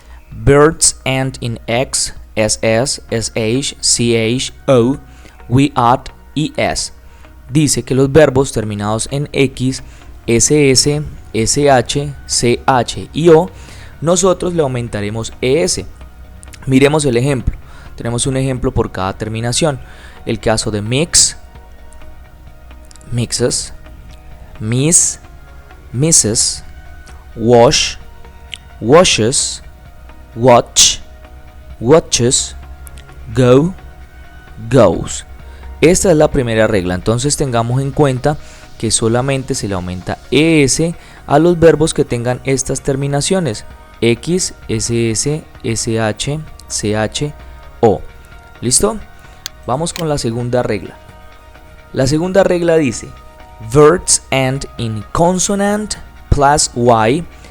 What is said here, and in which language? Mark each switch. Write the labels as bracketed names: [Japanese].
[English] Verbs end in x, ss, sh, ch, o, we, at y s. [Spanish] Dice que los verbos terminados en x, ss, sh, ch y o, nosotros le aumentaremos es. Miremos el ejemplo. Tenemos un ejemplo por cada terminación. El caso de [English] mix, mixes, miss, misses, wash, washes, watch, watches, go, goes. [Spanish] Esta es la primera regla. Entonces tengamos en cuenta que solamente se le aumenta es a los verbos que tengan estas terminaciones: x, ss, sh, ch, o. ¿Listo? Vamos con la segunda regla. La segunda regla dice: [English] verbs end in consonant plus y.